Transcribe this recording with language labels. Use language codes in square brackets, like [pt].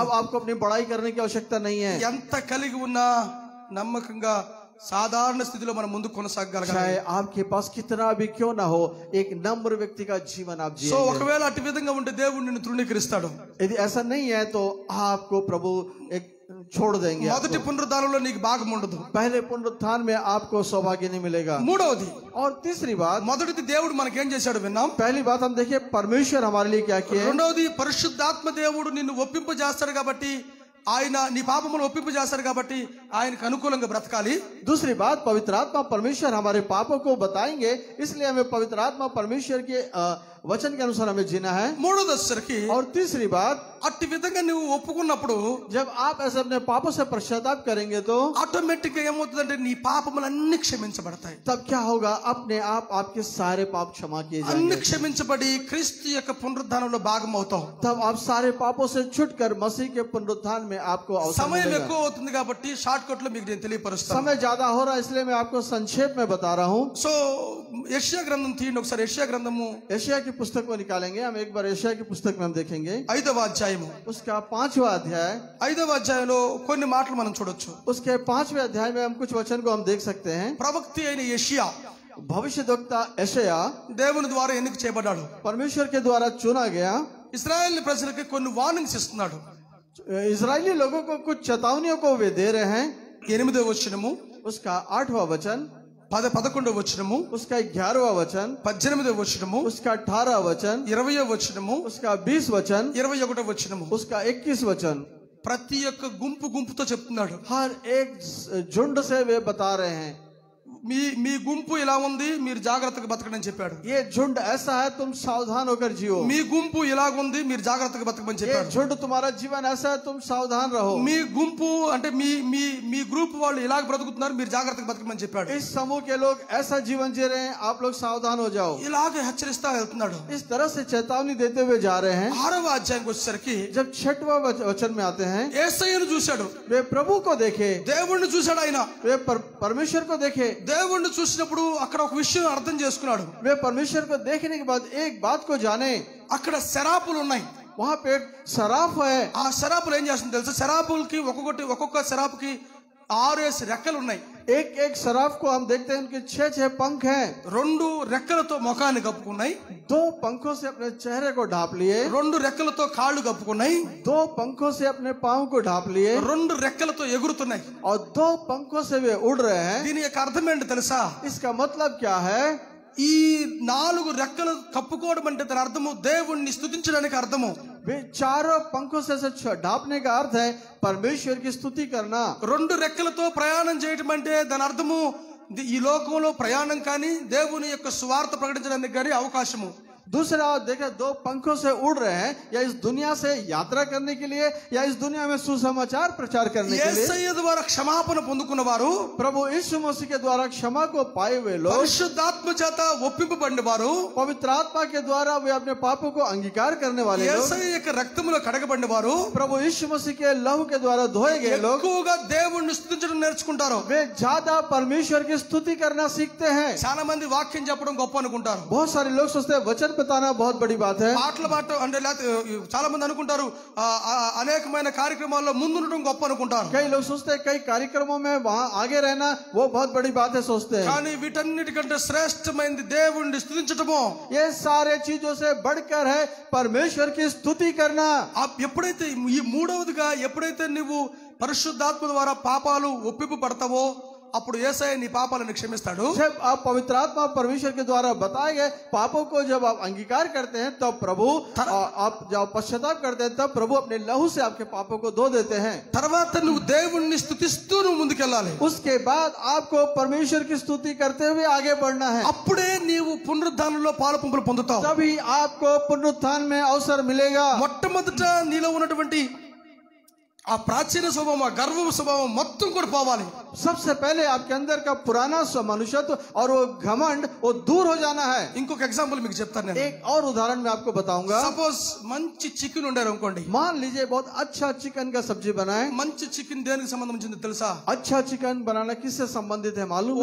[hi] अब आपको अपनी बड़ाई करने की आवश्यकता नहीं है। [te] ఎంత కలిగి ఉన్నా నమ్మకంగా సాధారణ స్థితిలో మనం ముందు కొనసాగగలగాలి। [hi] चाहे आपके पास कितना भी क्यों ना हो, एक नम्र व्यक्ति का जीवन आप సో जिएंगे। [te] ఒకవేళ అటు విధంగా ఉంటే దేవుడు నిన్ను తృణీకరిస్తాడు। [hi] यदि ऐसा नहीं है तो आपको प्रभु एक छोड़ देंगे। [te] మొదటి పునరుద్ధానంలో నీకు భాగం ఉండదు। [hi] पहले पुनरुत्थान में आपको सौभाग्य नहीं मिलेगा। [te] మూడవది, [hi] और तीसरी बात, [te] మొదటిది దేవుడు మనకేం చేశాడు విన్నాం। [hi] पहली बात हम देखिए परमेश्वर हमारे लिए क्या किया। [te] రెండవది పరిశుద్ధాత్మ దేవుడు నిన్ను ఒప్పింపజేస్తాడు కాబట్టి, ఆయన నీ పాపములను ఒప్పింపజేస్తాడు కాబట్టి ఆయనకు అనుకూలంగా బ్రతకాలి। [hi] दूसरी बात, पवित्र आत्मा परमेश्वर हमारे पापों को बताएंगे, इसलिए हमें पवित्र आत्मा परमेश्वर के वचन के अनुसार हमें जीना है। [te] మూడోది వచ్చేసరికి [hi] और तीसरी बात, [te] అట్టి విధంగా నువ్వు ఒప్పుకున్నప్పుడు [hi] जब आप ऐसे अपने पापों से पश्चाताप करेंगे तो [te] ఆటోమేటిక్ గా ఏమవుతుందంటే నీ పాపములన్నీ క్షమించబడతాయి। [hi] तब क्या होगा, अपने आप आपके सारे पाप क्षमा किए [te] అన్ని [hi] जाएंगे। [te] క్షమించబడి క్రీస్తు యొక్క పునరుద్ధానంలో భాగం అవుతావు। [hi] तब आप सारे पापों से छुटकर मसीह के पुनरुत्थान में आपको अवसर [te] సమయం [hi] मिलेगा। [te] ఎక్కువ అవుతుంది కాబట్టి షార్ట్ కట్ లో మీకు నేను తెలియపరుస్తాను। [hi] समय ज्यादा हो रहा है इसलिए मैं आपको संक्षेप में बता रहा हूँ। [te] సో యెషయా గ్రంథం తీయండి ఒకసారి। యెషయా గ్రంథము [hi] एशिया की पुस्तक को निकालेंगे हम एक बार। एशिया की पुस्तक में हम देखेंगे [te] 5వ అధ్యాయము। [hi] उसका 5वां अध्याय। [te] 5వ అధ్యాయంలో కొన్ని మాటలు మనం చూడొచ్చు। [hi] उसके 5वें अध्याय में हम कुछ वचन को हम देख सकते हैं। [te] ప్రవక్త అయిన యెషయా [hi] भविष्यद्वक्ता एशिया [te] దేవుని ద్వారా ఎన్నిక చేయబడ్డాడు। [hi] परमेश्वर के द्वारा चुना गया। [te] ఇశ్రాయేల్ ప్రజలకు కొన్ని వార్నింగ్స్ ఇస్తున్నాడు। [hi] इजरायली लोगों को कुछ चेतावनियों को वे दे रहे हैं। [te] 8వ వచనము, [hi] उसका 8वां वचन, [te] 11వ వచనము, [hi] उसका 11वां वचन, [te] 18వ వచనము, [hi] उसका 18वां वचन, [te] 20వ వచనము, [hi] उसका 20 वचन, [te] 21వ వచనము। [hi] उसका 21 वचन। [te] ప్రతి ఒక్క గుంపుతో చెప్తున్నాడు। [hi] हर एक झुंड से वे बता रहे हैं, [te] మీ గుంపు ఇలా ఉంది, మీరు జాగ్రత్తగా బతకండి అని చెప్పాడు। [hi] ये झुंड ऐसा है, तुम सावधान होकर जियो। [te] మీ గుంపు ఇలాగుంది, మీరు జాగ్రత్తగా బతకమని [hi] ये [te] చెప్పాడు। [hi] झुंड तुम्हारा जीवन ऐसा है, तुम सावधान रहो। [te] మీ గుంపు అంటే మీ మీ మీ గ్రూప్ వాళ్ళు ఇలాగ బ్రతుకుతున్నారు, మీరు జాగ్రత్తగా బతకమని చెప్పాడు। [hi] इस समूह के लोग ऐसा जीवन जी रहे हैं, आप लोग सावधान हो जाओ। [te] ఇలాగే హెచ్చరిస్తా వెళ్తున్నాడు। [hi] इस तरह से चेतावनी देते हुए जा रहे हैं। [te] 6వ అధ్యాయానికి వచ్చేసరికి [hi] जब 6वां वचन में आते हैं, [te] యేసయ్యను చూశాడు, [hi] वे प्रभु को देखे, [te] దేవుణ్ణి చూశాడు। ఆయన [hi] वे परमेश्वर को देखे। [te] దేవుణ్ణి చూసినప్పుడు అక్కడ ఒక విషయం అర్థం చేసుకున్నాడు। [hi] वे परमेश्वर को देखने के बाद एक बात को जाने, [te] అక్కడ శరాపులు ఉన్నాయి। [hi] वहां पे एक सराफ है। [te] ఆ శరాపులు ఏం చేస్తుంది తెలుసా? శరాపులకి ఒక్కొక్క శరాపుకి 6 రెక్కలు ఉన్నాయి। [hi] एक एक सराफ को हम देखते हैं, उनके 6 पंख हैं। [te] 2 రెక్కలతో ముఖాన్ని కప్పుకున్నాయి, [hi] 2 पंखों से अपने चेहरे को ढांप लिए, [te] 2 రెక్కలతో కాళ్ళు కప్పుకున్నాయి, [hi] 2 पंखों से अपने पांव को ढांप लिए, [te] 2 రెక్కలతో ఎగురుతున్నాయి। [hi] और 2 पंखों से वे उड़ रहे हैं। [te] దీని యొక్క అర్థం ఏంటి తెలుసా? [hi] इसका मतलब क्या है? [te] ఈ 4 రెక్కలు కప్పుకోవడం అంటే దాని అర్థము దేవుణ్ణి స్తుతించడానికి అర్థము। [hi] वे 4 पंखों से ढांपने का अर्थ है परमेश्वर की स्तुति करना। [te] 2 రెక్కలతో ప్రయాణం చేయటం అంటే దాని అర్థము ఈ లోకంలో ప్రయాణం కానీ దేవుని యొక్క సువార్త ప్రకటించడానికి కానీ అవకాశము। [hi] दूसरा देखे, 2 पंखों से उड़ रहे हैं, या इस दुनिया से यात्रा करने के लिए, या इस दुनिया में सुसमाचार प्रचार करने के लिए। [te] యేసయ్య ద్వారా క్షమాపణ పొందుకున్న వారు, [hi] प्रभु यीशु मसीह के द्वारा क्षमा को पाए हुए लोग, [te] పరిశుద్ధాత్మ చేత ఒప్పింపబడిన వారు, [hi] पवित्र आत्मा के द्वारा वे अपने पापों को अंगीकार करने वाले लोग, [te] యేసయ్య యొక్క రక్తములో కడగబడిన వారు, [hi] प्रभु यीशु मसीह के लहू के द्वारा धोए गए लोग, [te] ఎక్కువగా దేవుణ్ణి స్తుతించడం నేర్చుకుంటారు। [hi] वे ज्यादा परमेश्वर की स्तुति करना सीखते हैं। [te] చాలా మంది వాక్యం చెప్పడం గొప్ప అనుకుంటారు। [hi] बहुत सारे लोग सोचते हैं वचन बताना बहुत बड़ी बात है। [te] పాటలు పాడటం అంటే చాలా మంది అనుకుంటారు అనేకమైన కార్యక్రమాల్లో ముందుండడం గొప్ప అనుకుంటారు। [hi] कई लोग सोचते हैं कई कार्यक्रमों में वहां आगे रहना वो बहुत बड़ी बात है सोचते हैं। [te] కానీ వీటన్నిటికంటే శ్రేష్టమైనది దేవుణ్ణి స్తుతించడము। [hi] ये सारे चीजों से बढ़कर है परमेश्वर की स्तुति करना। [te] ఎప్పుడైతే ఈ మూడవదిగా ఎప్పుడైతే నువ్వు పరిశుద్ధాత్మ ద్వారా పాపాలు ఒప్పింపబడతావో అప్పుడు యేసయ్య నీ పాపాలను క్షమిస్తాడు। [hi] जब आप पवित्र आत्मा परमेश्वर के द्वारा बताए गए पापों को जब आप अंगीकार करते हैं, तब प्रभु आप जब पश्चाताप करते हैं, तब प्रभु अपने लहू से आपके पापों को धो देते हैं। [te] తర్వాత నువ్వు దేవుణ్ణి స్తుతిస్తూ నువ్వు ముందుకెళ్ళాలి। [hi] उसके बाद आपको परमेश्वर की स्तुति करते हुए आगे बढ़ना है। [te] అప్పుడే నీవు పునరుద్ధానంలో పాలుపంపులు పొందుతావు। [hi] तभी आपको पुनरुत्थान में अवसर मिलेगा। [te] మొట్టమొదట నీలో ఉన్నటువంటి ఆ ప్రాచీన స్వభావం, ఆ గర్వ స్వభావం మొత్తం కూడా పోవాలి. [hi] सबसे पहले आपके अंदर का पुराना मनुष्यत्व और वो घमंड वो दूर हो जाना है। [te] ఇంకొక ఎగ్జాంపుల్ మీకు చెప్తాను నేను. [hi] एक और उदाहरण मैं आपको बताऊंगा। [en] suppose [te] మంచి చికెన్ వండారు అనుకోండి. [hi] मान लीजिए बहुत अच्छा चिकन का सब्जी बनाए। [te] మంచి చికెన్ దేనికి సంబంధించింది తెలుసా? [hi] अच्छा चिकन बनाना किससे संबंधित है मालूम